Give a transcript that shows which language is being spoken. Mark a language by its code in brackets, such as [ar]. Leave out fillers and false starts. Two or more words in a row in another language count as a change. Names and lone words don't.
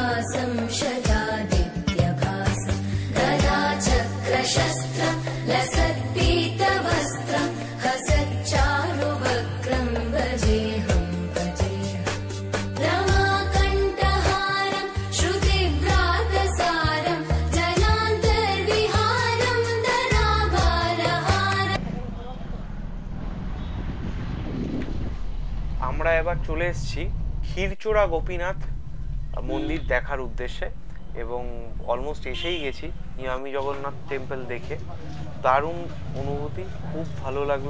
[sa] संशयादित्यभासं गदा चक्रशस्त्रं लसत्पीतवस्त्रं हसच्चारुवक्त्रं भजेऽहं रमाकण्ठहारं श्रुतिभ्रातसारं जनान्तर्विहारं धराभारहारम्। [bn] আমরা এবার চলে এসেছি ক্ষীরচোরা গোপীনাথ মন্দির দেখার উদ্দেশ্যে এবং অলমোস্ট এসেই গেছি ইমামি জগন্নাথ টেম্পল দেখে। দারুণ অনুভূতি, খুব ভালো লাগলো।